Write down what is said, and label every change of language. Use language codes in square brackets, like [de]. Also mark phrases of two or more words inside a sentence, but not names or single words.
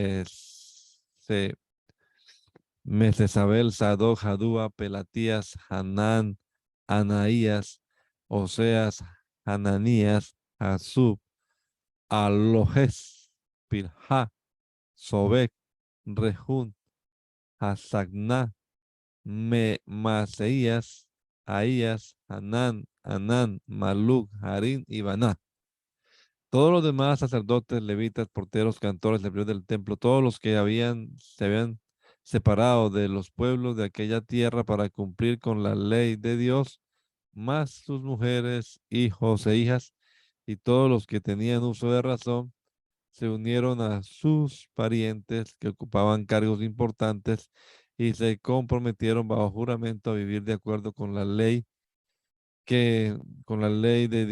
[es] Mesesabel, Sadoc, Jadúa, Pelatías, Hanán, Anaías, Oseas, Hananías, Hasub, Alojes, Pilha, Sobek, Rehún, Hasagná, Maseías, Ahías, Hanán, Anán, Maluc, Harín y Baná. Todos los demás sacerdotes, levitas, porteros, cantores, servidores del templo, todos los que se habían separado de los pueblos de aquella tierra para cumplir con la ley de Dios, más sus mujeres, hijos e hijas, y todos los que tenían uso de razón, se unieron a sus parientes que ocupaban cargos importantes y se comprometieron bajo juramento a vivir de acuerdo con la ley que, con la ley